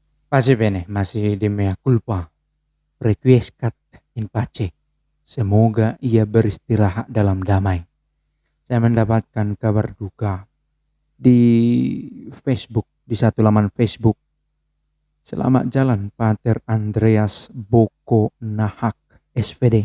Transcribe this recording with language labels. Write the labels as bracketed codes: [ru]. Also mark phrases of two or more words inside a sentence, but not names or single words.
[it] Pace bene, [id] masih di [la] mea culpa, requiescat in pace. [id] Semoga ia beristirahat dalam damai. Saya mendapatkan kabar duka di Facebook, di satu laman Facebook. Selamat jalan Pater Andreas Boko Nahak, SVD.